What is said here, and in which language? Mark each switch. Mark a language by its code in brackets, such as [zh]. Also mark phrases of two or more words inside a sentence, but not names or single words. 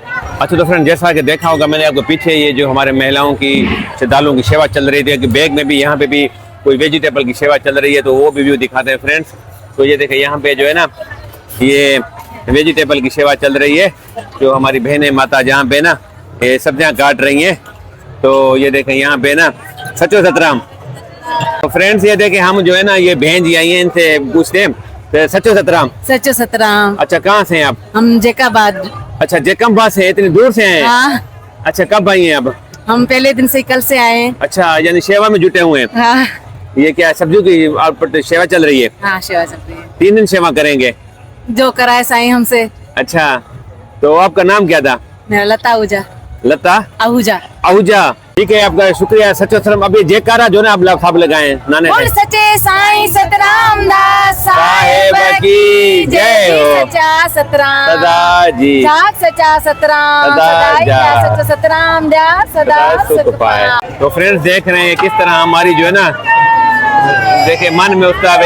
[hi] अच्छा, तो फ्रेंड जैसा कि देखा होगा मैंने आपको पीछे ये जो हमारे महिलाओं की श्रद्धालुओं की सेवा चल रही थी कि बैग में भी यहाँ पे भी कोई वेजिटेबल की सेवा चल रही है, तो वो भी व्यू दिखाते हैं फ्रेंड्स। तो ये देखें यहाँ पे जो है ना ये वेजिटेबल की सेवा चल रही है, जो हमारी बहनें माता जहाँ पे ना ये सब्जियां काट रही हैं। तो ये देखें यहाँ पे ना सचो सतराम। तो फ्रेंड्स ये देखें हम जो है ना ये बहन जी आई हैं, इनसे पूछते हैं तो सचो सतराम। सच्चे सतराम। अच्छा, कहाँ से हैं आप? हम जेकाबाद। अच्छा, जेकम्बा से, इतनी दूर से हैं? हाँ, अच्छा, कब आई हैं अब? हम पहले दिन से कल से आए हैं। अच्छा, यानी सेवा में जुटे हुए हैं। हाँ, ये क्या सब्जियों की आप सेवा चल रही है? हाँ, सेवा चल रही है। 3 दिन सेवा करेंगे? जो कराए साईं हमसे। अच्छा, तो आपका नाम क्या था? मेरा लता आहूजा। लता आहूजा। आहूजा, ठीक है, आपका शुक्रिया। सचो सतराम। अभी जयकारा जो ना आप लोग सब लगाए नाने बोल सच्चे साईं सतराम दास साहेब की जय हो। सच्चा सतराम सदा जी जाग सच्चा सतराम सदा सदा जा। सच्चा सतराम जा सदा सुख पाए। तो फ्रेंड्स देख रहे हैं किस तरह हमारी जो है ना देखे मन में उत्साह है।